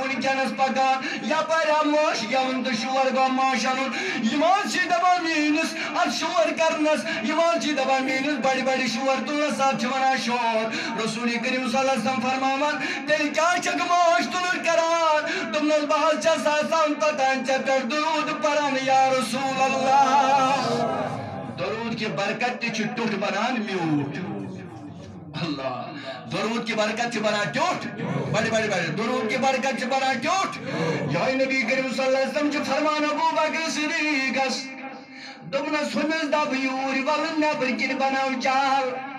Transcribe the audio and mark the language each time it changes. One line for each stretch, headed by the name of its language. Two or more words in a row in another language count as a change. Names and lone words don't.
Kashmiri: وٕنکیٚنس پکان یپٲرۍ آو مٲشہِ گٮ۪وُن تہٕ شور گوٚو ماش انُن یِم حظ چھِ دپان میٲنِس اتھ شور کرنس یِم حظ چھِ دپان میٲنِس بڑِ بڑِ شور تُلنس اتھ چھِ ونان شور رسول کریم
Arabic: صلی اللہ علیہ وسلم
Kashmiri: فرماوان تیٚلہِ کیٛاہ چھکھ ماش تُلر کران دوٚپنس بہٕ حظ چھس آسان توٚتام ژےٚ پٮ۪ٹھ درود پران
Arabic: یا رسول اللہ
Urdu: درود کی برکت
Kashmiri: تہِ چھِ ٹیوٚٹھ بنان میوٗٹھ اللہ
Urdu: درود کی برکت
Kashmiri: چھِ بنان ٹیوٚٹھ بڑِ بڑِ بڑِ
Urdu: درود کی برکت
Kashmiri: چھِ بنان ٹیوٚٹھ یہوے نبی کریم
Arabic: صلی اللہ علیہ وسلم
Kashmiri: چھُ فرمان ابوٗ بکر صدیٖقس دوٚپنس ہُمِس دب یوٗرۍ وَلہٕ نٮ۪برۍ کِنۍ بناو چال